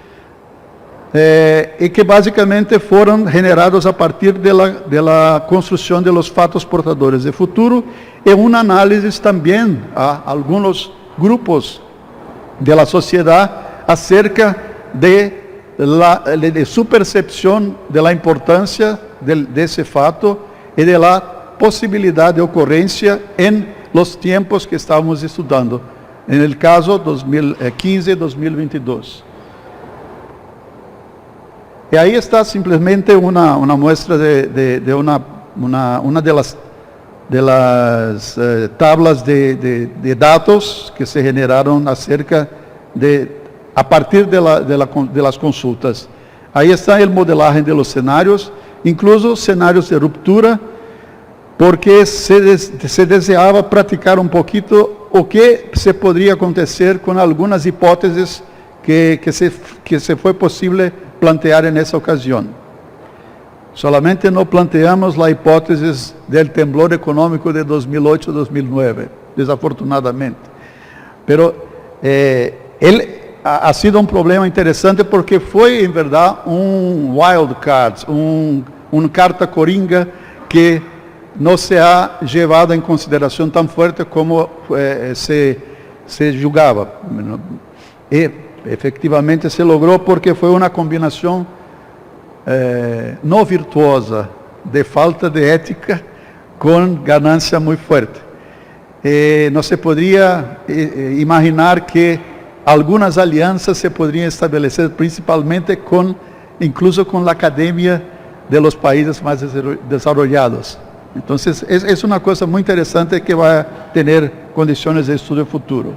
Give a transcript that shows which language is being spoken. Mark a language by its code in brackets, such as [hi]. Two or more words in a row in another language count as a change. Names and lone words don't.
[pt] e que basicamente foram generados a partir de la construção de los fatos portadores de futuro, e uma análise também a alguns grupos de la sociedade acerca de su percepção de la importância desse fato e de la possibilidade de ocorrência em [es] los tiempos [pt] que estávamos estudando, [es] en el caso 2015-2022. [pt] E aí está simplesmente uma muestra de uma de [es] las tablas [pt] de dados que se generaram acerca a partir de las consultas. Aí está o modelagem de los cenários, incluso cenários de ruptura, porque se deseava praticar um pouquinho o que se poderia acontecer com algumas hipóteses que se foi possível plantear nessa ocasião. Solamente não planteamos a hipótese do temblor econômico de 2008-2009, desafortunadamente. [es] Pero ha sido [pt] um problema interessante porque foi, em verdade, [en] wild card, [pt] carta coringa que não [es] se ha llevado [pt] em consideração tão forte como se julgava. E, efectivamente, se logrou porque foi uma combinação não virtuosa de falta de ética com ganância muito forte. [es] no se podría imaginar que algunas alianzas se podrían establecer principalmente incluso con la academia de los países más desarrollados. Entonces es una cosa muy interesante que va a tener condiciones de estudio futuro.